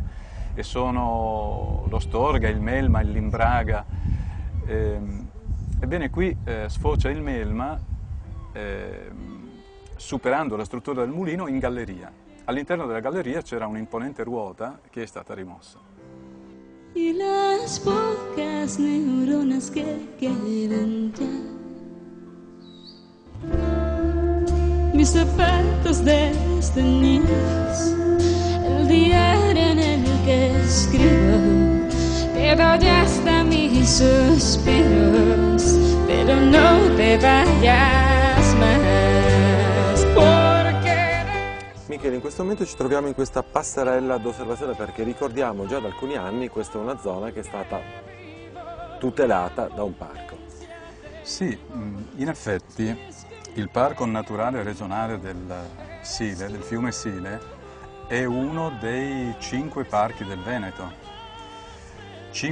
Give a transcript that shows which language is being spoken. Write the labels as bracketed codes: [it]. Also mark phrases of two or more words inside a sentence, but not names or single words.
[it] E sono lo Storga, il Melma, il Limbraga. Ebbene qui sfocia il Melma superando la struttura del mulino in galleria. All'interno della galleria c'era un'imponente ruota che è stata rimossa. [es] Y las pocas neuronas que quedan ya, mis zapatos destenidos, el diario en el que escribo, pero ya hasta mis suspiros, pero no te vayas más, porque... [it] Michele, in questo momento ci troviamo in questa passerella d'osservazione perché ricordiamo già da alcuni anni questa è una zona che è stata tutelata da un parco. Sì, in effetti il Parco Naturale Regionale del Sile, del fiume Sile, è uno dei 5 parchi del Veneto.